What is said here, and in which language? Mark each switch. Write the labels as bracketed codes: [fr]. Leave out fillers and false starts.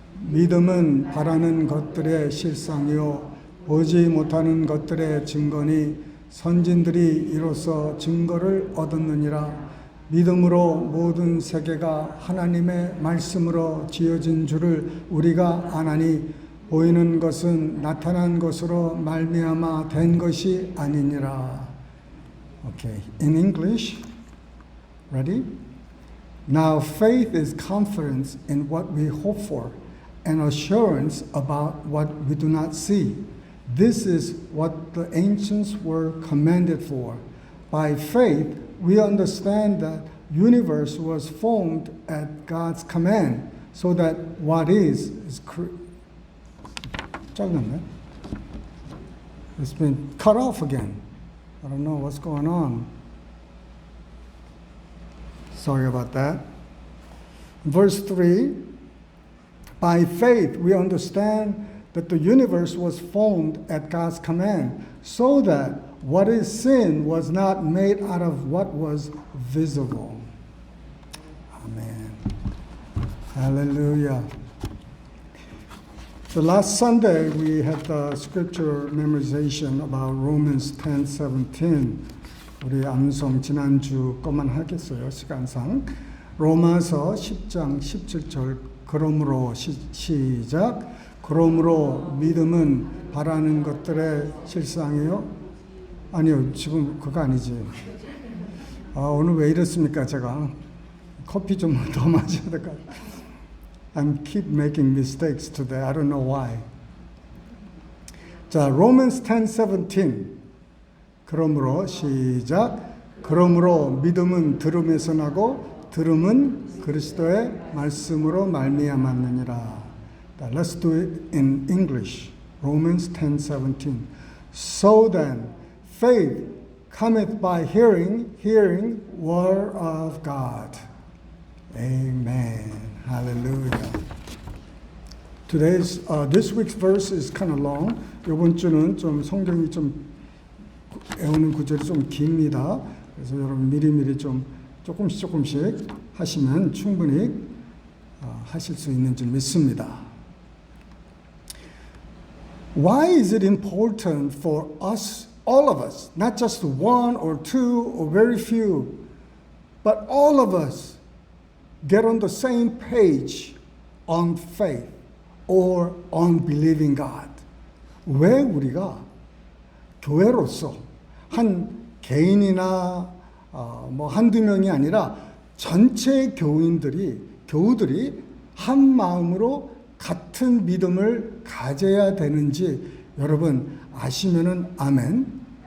[ko] 믿음은 바라는 것들의 실상이요 보지 못하는 것들의 증거니 선진들이 이로써 증거를 얻었느니라. 믿음으로 모든 세계가 하나님의 말씀으로 지어진 줄을 우리가 아나니 보이는 것은 나타난 것으로 말미암아 된 것이 아니니라. [en] Okay, in English, ready? Now faith is confidence in what we hope for and assurance about what we do not see. This is what the ancients were commended for. By faith, we understand that the universe was formed at God's command, so that what is [ko] 짧았네. [en] It's been cut off again. I don't know what's going on. Sorry about that. Verse 3, by faith we understand that the universe was formed at God's command, so that what is seen was not made out of what was visible. Amen. Hallelujah. So last Sunday we had the scripture memorization about Romans 10:17. [ko] 우리 암송 지난주 것만 하겠어요, 시간상. 로마서 10장 17절. 그러므로 시작. 그러므로 믿음은 바라는 것들의 실상이요. 아니요, 지금 그거 아니지. 오늘 왜 이랬습니까, 제가? 커피 좀 더 마셔야 될 것 같아요. [en] I keep making mistakes today. I don't know why. 자, Romans 10:17. [ko] 그러므로 시작. 그러므로 믿음은 들음에서 나고 들음은 그리스도의 말씀으로 말미암았느니라. [en] Let's do it in English. Romans 10:17. So then, faith cometh by hearing, hearing word of God. Amen. Hallelujah. This week's verse is kind of long. [ko] 이번 주는 좀 성경이 좀 외우는 구절이 좀 깁니다. 그래서 여러분 미리미리 좀 조금씩 하시면 충분히 하실 수 있는 줄 믿습니다. [en] Why is it important for us, all of us, not just one or two or very few, but all of us, get on the same page on faith or on believing God? [ko] 왜 우리가 교회로서 한 개인이나 뭐 한두 명이 아니라 전체 교우들이 한 마음으로 같은 믿음을 가져야 되는지 여러분 아시면은 아멘.